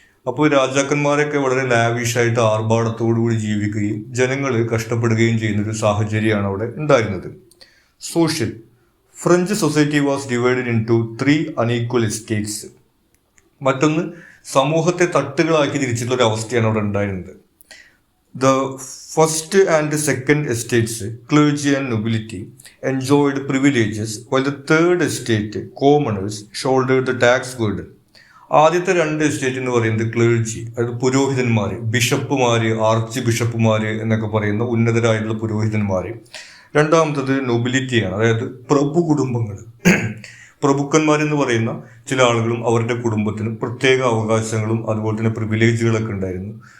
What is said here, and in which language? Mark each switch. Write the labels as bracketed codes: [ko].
[ml] അപ്പോൾ രാജാക്കന്മാരൊക്കെ വളരെ ലാവിഷായിട്ട് ആർഭാടത്തോടുകൂടി ജീവിക്കുകയും ജനങ്ങൾ കഷ്ടപ്പെടുകയും ചെയ്യുന്ന ഒരു സാഹചര്യമാണ് അവിടെ ഉണ്ടായിരുന്നത്. Social. [en] French society was divided into 3 unequal estates. [ml] മറ്റൊന്ന്, സമൂഹത്തെ തട്ടുകളാക്കി തിരിച്ചിട്ടുള്ള ഒരു അവസ്ഥയാണ് അവിടെ ഉണ്ടായിരുന്നത്. [en] The first and second estates, clergy and nobility, enjoyed privileges, while the third estate, commoners, shouldered the tax burden. [ml] ആദ്യത്തെ 2 എസ്റ്റേറ്റ് എന്ന് പറയുന്നത് ക്ലേർജി, അതായത് പുരോഹിതന്മാർ, ബിഷപ്പുമാർ, ആർച്ച് ബിഷപ്പുമാർ എന്നൊക്കെ പറയുന്ന ഉന്നതരായിട്ടുള്ള പുരോഹിതന്മാർ. രണ്ടാമത്തത് നൊബിലിറ്റിയാണ്, അതായത് പ്രഭു കുടുംബങ്ങൾ. പ്രഭുക്കന്മാരെന്ന് പറയുന്ന ചില ആളുകളും അവരുടെ കുടുംബത്തിന് പ്രത്യേക അവകാശങ്ങളും അതുപോലെ തന്നെ പ്രിവിലേജുകളൊക്കെ ഉണ്ടായിരുന്നു.